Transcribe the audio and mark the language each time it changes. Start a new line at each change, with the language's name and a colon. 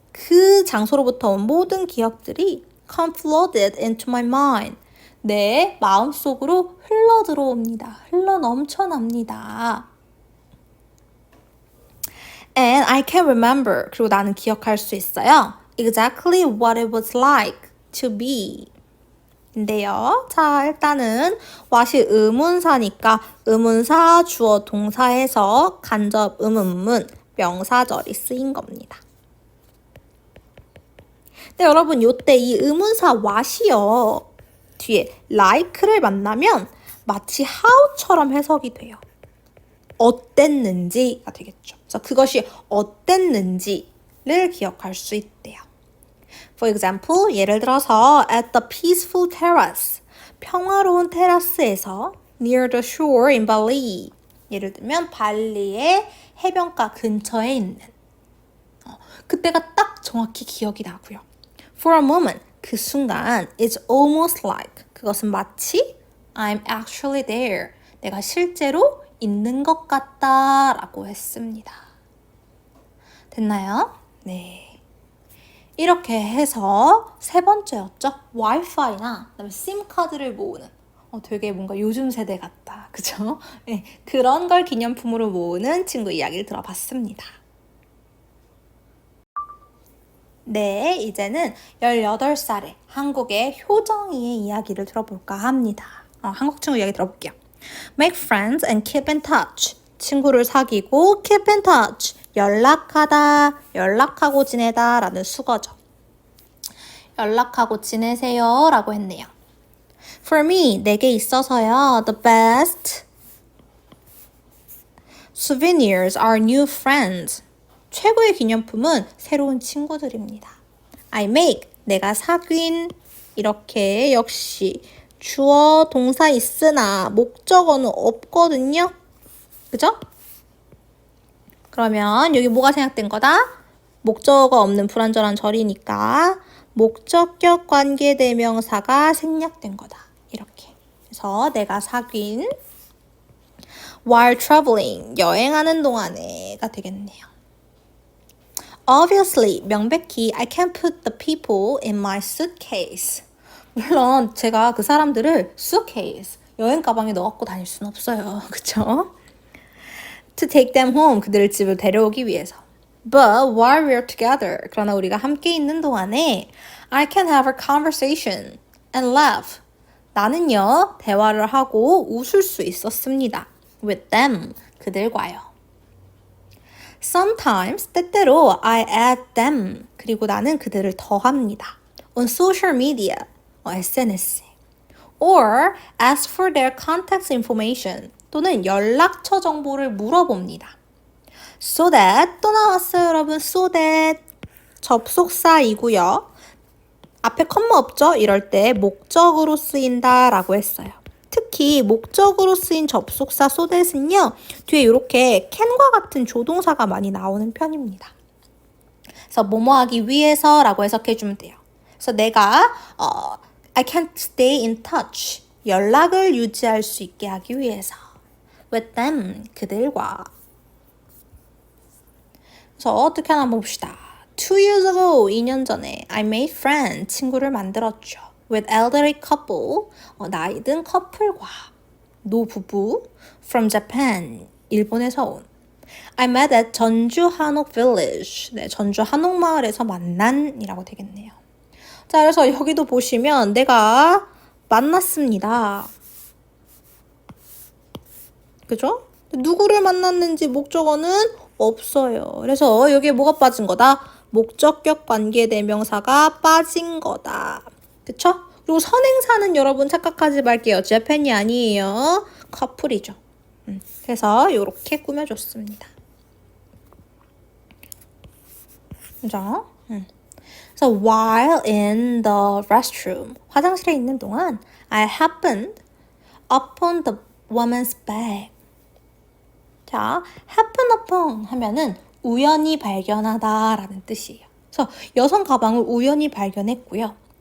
Korean: 그 장소로부터 온 모든 기억들이
English: come flooded into my mind.
Korean: 내 마음속으로 흘러 들어옵니다. 흘러 넘쳐납니다.
English: And I can remember.
Korean: 그리고 나는 기억할 수 있어요.
English: Exactly what it was like to be.
Korean: 인데요. 자, 일단은 what이 의문사니까 의문사, 주어, 동사에서 간접 의문문, 명사절이 쓰인 겁니다. 근데 여러분 요때 이 의문사 what이요. 뒤에 like를 만나면 마치 how처럼 해석이 돼요. 어땠는지가 되겠죠. 그래서 그것이 어땠는지를 기억할 수 있대요.
English: For example,
Korean: 예를 들어서
English: at the peaceful terrace,
Korean: 평화로운 테라스에서
English: near the shore in Bali.
Korean: 예를 들면 발리의 해변가 근처에 있는 그때가 딱 정확히 기억이 나고요.
English: For a moment,
Korean: 그 순간
English: it's almost like
Korean: 그것은 마치
English: I'm actually there.
Korean: 내가 실제로 있는 것 같다 라고 했습니다. 됐나요? 네. 이렇게 해서 세 번째였죠. 와이파이나 그다음에 심카드를 모으는 되게 뭔가 요즘 세대 같다. 그죠? 네, 그런 걸 기념품으로 모으는 친구 이야기를 들어봤습니다. 네, 이제는 18살의 한국의 효정이의 이야기를 들어볼까 합니다. 한국 친구 이야기 들어볼게요.
English: Make friends and keep in touch.
Korean: 친구를 사귀고
English: keep in touch.
Korean: 연락하다, 연락하고 지내다 라는 수거죠. 연락하고 지내세요 라고 했네요.
English: For me,
Korean: 내게 있어서요.
English: The best souvenirs are new friends.
Korean: 최고의 기념품은 새로운 친구들입니다.
English: I make,
Korean: 내가 사귄. 이렇게 역시 주어, 동사 있으나 목적어는 없거든요. 그죠? 그러면 여기 뭐가 생략된 거다? 목적어가 없는 불완전한 절이니까 목적격 관계대명사가 생략된 거다. 이렇게. 그래서 내가 사귄
English: while traveling,
Korean: 여행하는 동안에가 되겠네요.
English: Obviously,
Korean: 명백히
English: I can't put the people in my suitcase.
Korean: 물론 제가 그 사람들을 suitcase, 여행 가방에 넣어갖고 다닐 수는 없어요. 그쵸?
English: To take them home,
Korean: 그들을 집을 데려오기 위해서.
English: But while we're together,
Korean: 그러나 우리가 함께 있는 동안에
English: I can have a conversation and laugh.
Korean: 나는요, 대화를 하고 웃을 수 있었습니다.
English: With them,
Korean: 그들과요.
English: Sometimes,
Korean: 때때로
English: I add them,
Korean: 그리고 나는 그들을 더합니다.
English: On social media, SNS에. Or ask for their contact information.
Korean: 또는 연락처 정보를 물어봅니다. So that 또 나왔어요, 여러분. So that 접속사이고요. 앞에 컴마 없죠? 이럴 때 목적으로 쓰인다 라고 했어요. 특히 목적으로 쓰인 접속사 so that은요. 뒤에 이렇게 can과 같은 조동사가 많이 나오는 편입니다. 그래서 뭐뭐 하기 위해서 라고 해석해주면 돼요. 그래서 내가
English: I can't stay in touch.
Korean: 연락을 유지할 수 있게 하기 위해서.
English: With them.
Korean: 그들과. 그래서 어떻게 하나 봅시다.
English: 2 years ago,
Korean: 2년 전에
English: I made friends,
Korean: 친구를 만들었죠.
English: With elderly couple,
Korean: 나이 든 커플과 노부부
English: from Japan,
Korean: 일본에서 온.
English: I met at
Korean: 전주 한옥 village, 네, 전주 한옥마을에서 만난이라고 되겠네요. 자, 그래서 여기도 보시면 내가 만났습니다. 그죠? 누구를 만났는지 목적어는 없어요. 그래서 여기에 뭐가 빠진 거다? 목적격 관계대명사가 빠진 거다. 그쵸? 그리고 선행사는 여러분 착각하지 말게요. 재팬이 아니에요. 커플이죠. 그래서 이렇게 꾸며줬습니다. 그죠?
English: 그래서 while in the restroom,
Korean: 화장실에 있는 동안
English: I happened upon the woman's bag.
Korean: 자, happen upon 하면은 우연히 발견하다 라는 뜻이에요. 그래서 여성 가방을 우연히 발견했고요.